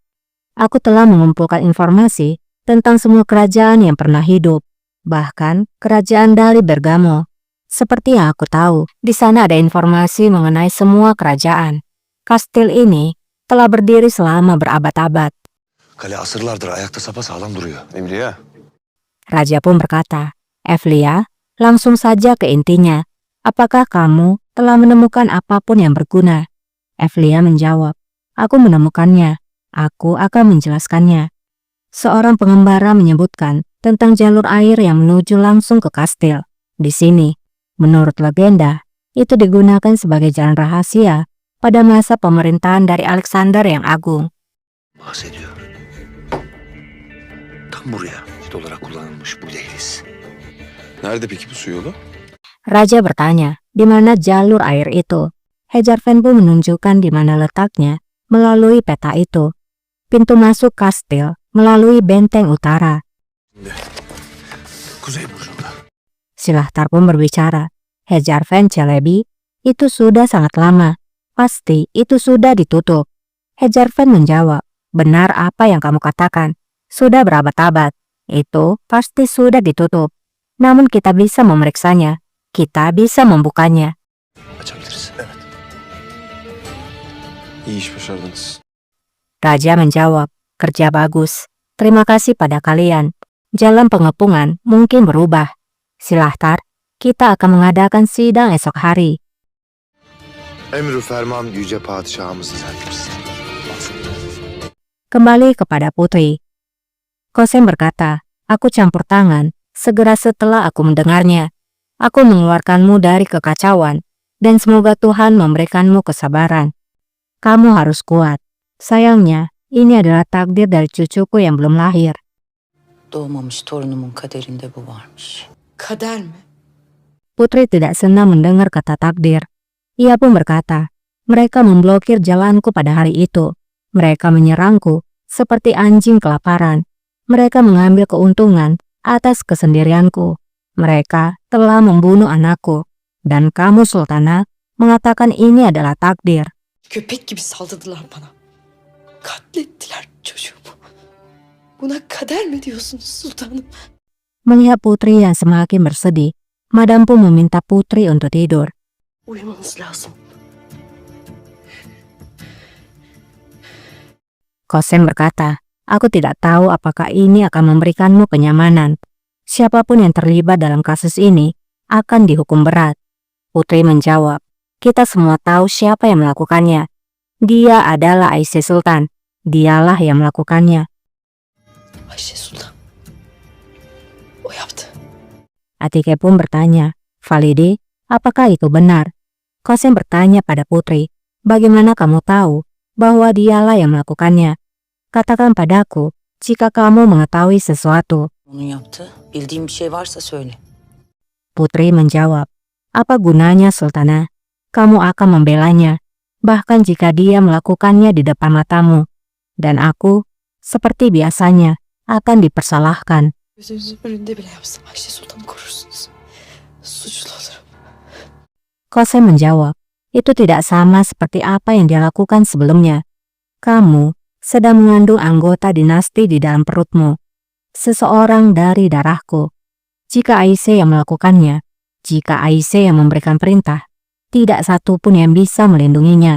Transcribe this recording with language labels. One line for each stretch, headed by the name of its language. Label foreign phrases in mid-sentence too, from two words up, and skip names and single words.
Indonesian: Aku telah mengumpulkan informasi tentang semua kerajaan yang pernah hidup, bahkan kerajaan dari Bergamo. Seperti yang aku tahu, di sana ada informasi mengenai semua kerajaan. Kastil ini telah berdiri selama berabad-abad.
Turkish: Kale asırlardır ayakta sapasağlam duruyor. Emriya.
Indonesian: Raja pun berkata, Evlia, langsung saja ke intinya. Apakah kamu telah menemukan apapun yang berguna? Evlia menjawab, aku menemukannya. Aku akan menjelaskannya. Seorang pengembara menyebutkan tentang jalur air yang menuju langsung ke kastil. Di sini, menurut legenda, itu digunakan sebagai jalan rahasia pada masa pemerintahan dari Alexander yang Agung.
Turkish: Bahsediyor. Tam buraya olarak kullanılmış bu dehliz. Nerede peki bu su yolu?
Indonesian: Raja bertanya, di mana jalur air itu? Hejarfen pun menunjukkan di mana letaknya melalui peta itu. Pintu masuk kastil melalui benteng utara.
Turkish: Kuzey burcunda.
Indonesian: Silahtar pun berbicara. Hejarfen Celebi, itu sudah sangat lama. Pasti itu sudah ditutup. Hejarfen menjawab, benar apa yang kamu katakan. Sudah berabad-abad. Itu pasti sudah ditutup. Namun kita bisa memeriksanya. Kita bisa membukanya.
Turkish: Açabiliriz. Evet. İyi iş başardınız.
Indonesian: Raja menjawab, kerja bagus. Terima kasih pada kalian. Jalan pengepungan mungkin berubah. Silahtar, kita akan mengadakan sidang esok hari.
Turkish: Emrü ferman yüce padişahımız efendimiz.
Indonesian: Kembali kepada putri. Kosem berkata, aku campur tangan segera setelah aku mendengarnya. Aku mengeluarkanmu dari kekacauan, dan semoga Tuhan memberikanmu kesabaran. Kamu harus kuat. Sayangnya, ini adalah takdir dari cucuku yang belum lahir.
Turkish: Doğmamış torunumun kaderinde bu varmış. Kader mi?
Indonesian: Putri tidak senang mendengar kata takdir. Ia pun berkata, mereka memblokir jalanku pada hari itu. Mereka menyerangku seperti anjing kelaparan. Mereka mengambil keuntungan atas kesendirianku. Mereka telah membunuh anakku. Dan kamu, Sultana, mengatakan ini adalah takdir.
Turkish: Köpek gibi saldırdılar bana. Katlettiler çocuğumu. Buna kader mi diyorsunuz sultanım?
Indonesian: Melihat putri yang semakin bersedih, Madam pun meminta putri untuk tidur.
Turkish: Uyumanız lazım.
Indonesian: Kosem berkata, aku tidak tahu apakah ini akan memberikanmu kenyamanan. Siapapun yang terlibat dalam kasus ini akan dihukum berat. Putri menjawab, kita semua tahu siapa yang melakukannya. Dia adalah Aisyah Sultan. Dialah yang melakukannya.
Turkish: Ayşe Sultan. O yaptı.
Indonesian: Atike pun bertanya, Valide, apakah itu benar? Kosem bertanya pada putri, bagaimana kamu tahu bahwa dialah yang melakukannya? Katakan padaku jika kamu mengetahui sesuatu.
Turkish: Onun yaptığı. Bildiğim bir şey varsa söyle.
Indonesian: Putri menjawab, apa gunanya Sultana? Kamu akan membelanya, bahkan jika dia melakukannya di depan matamu. Dan aku, seperti biasanya, akan dipersalahkan.
Turkish: Gözünüzün önünde bile yapsam Ayşe Sultan'ı korursunuz. Suçlu olurum.
Indonesian: Kosem menjawab, itu tidak sama seperti apa yang dia lakukan sebelumnya. Kamu sedang mengandung anggota dinasti di dalam perutmu. Seseorang dari darahku. Jika Aisyah yang melakukannya, jika Aisyah yang memberikan perintah, tidak satu pun yang bisa melindunginya.